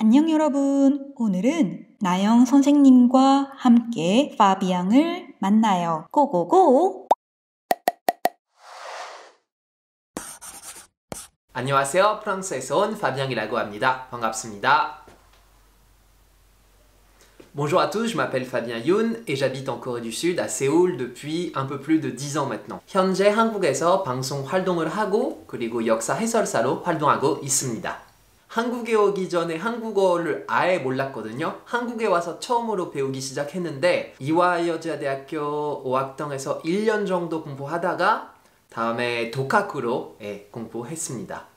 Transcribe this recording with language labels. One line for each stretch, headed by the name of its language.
Korean: 여러분, 오늘은 나영 선생님과 함께 파비앙을 만나요. 고고고! 안녕하세요. 프랑스에서 온 파비앙이라고 합니다. 반갑습니다.
French: Bonjour à tous, je m'appelle Fabien Youn et j'habite en Corée du Sud à Séoul depuis un peu plus de 10 ans maintenant.
Korean: 현재 한국에서 방송 활동을 하고 그리고 역사 해설사로 활동하고 있습니다. 한국에 오기 전에 한국어를 아예 몰랐거든요. 한국에 와서 처음으로 배우기 시작했는데 이화여자대학교 5학년에서 1년 정도 공부하다가 다음에 독학으로 공부했습니다.